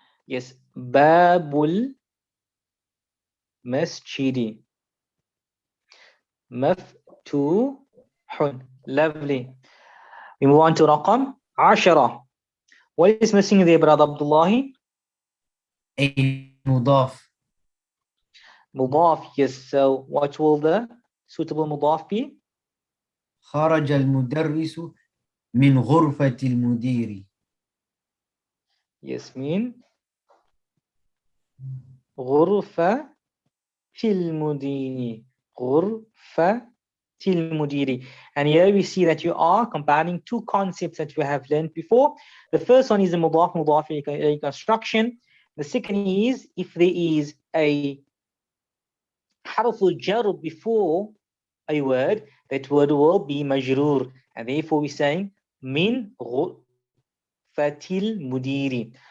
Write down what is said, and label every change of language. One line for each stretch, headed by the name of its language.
English: Yes.
Arabic: باب المسجد مفتوح.
English: Lovely. We move on to رقم 10. What is missing there, Brother Abdullah?
Arabic: أي مضاف.
English: مضاف, yes. So what will the suitable مضاف be?
Arabic: خرج المدرس من غرفة المدير.
English: Yes, mean
Arabic: غرفة المدير. غرفة المدير.
English: And here we see that you are combining two concepts that you have learned before. The first one is the مضاف إليه construction. The second is if there is a حرف الجر before a word, that word will be majrur, and therefore we're saying
Arabic: من غرفة المدير.